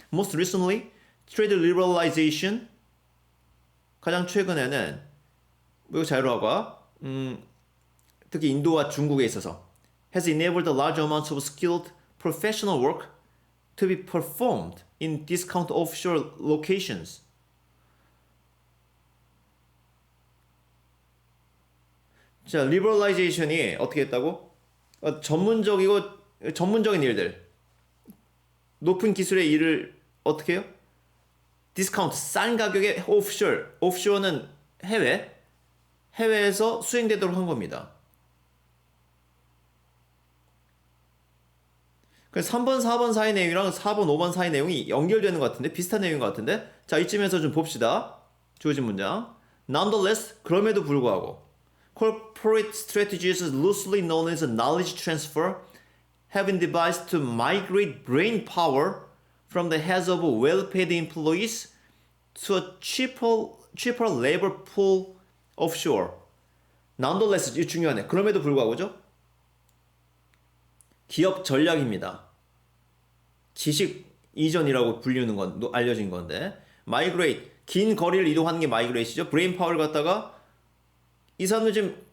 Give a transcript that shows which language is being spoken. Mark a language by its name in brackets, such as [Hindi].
[English] Most recently, trade liberalization. [Korean] 가장 최근에는 미국 자유화가 특히 인도와 중국에 있어서 [English] has enabled large amounts of skilled professional work to be performed in discount offshore locations. [Korean] 자, liberalization이 어떻게 했다고? 전문적인 일들, 높은 기술의 일을 어떻게 해요? 디스카운트, 싼 가격에 오프쇼어는 해외에서 수행되도록 한 겁니다. 그래서 3번, 4번 사이 내용이랑 4번, 5번 사이 내용이 연결되는 것 같은데, 비슷한 내용인 것 같은데, 자, 이쯤에서 좀 봅시다. 주어진 문장. [English] Nonetheless, [Korean] 그럼에도 불구하고, [English] corporate strategies loosely known as knowledge transfer have been devised to migrate brain power from the heads of well-paid employees to a cheaper labor pool offshore. [Korean] Nonetheless, 이 중요하네. 그럼에도 불구하고죠. 기업 전략입니다. 지식 이전이라고 불리는 건 알려진 건데, migrate, 긴 거리를 이동하는 게 migrate이죠. 브레인 파워를 갖다가 이 사람들 지금